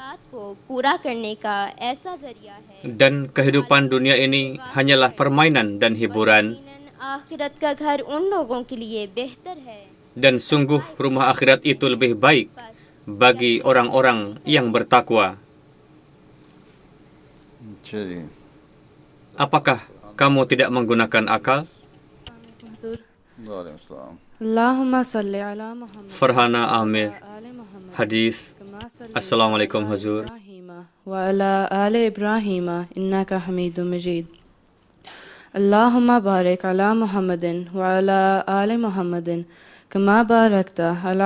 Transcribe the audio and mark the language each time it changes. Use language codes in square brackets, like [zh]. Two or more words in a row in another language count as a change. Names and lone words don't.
[id] Dan kehidupan dunia ini hanyalah permainan dan hiburan. Dan sungguh rumah akhirat itu lebih baik bagi orang-orang yang bertakwa. [ur] اچھا جی [id] Apakah kamu tidak menggunakan akal? [ar] وعليكم السلام اللهم صل على محمد [id] Farhana Amir, [ar] وآل محمد [id] Hadis. [ar] كما صليت [id] Assalamualaikum [ar] على [id] Huzur. [ar] إبراهيم وعلى آل إبراهيم إنك حميد مجيد اللهم بارك على محمد وعلى آل محمد كما باركت على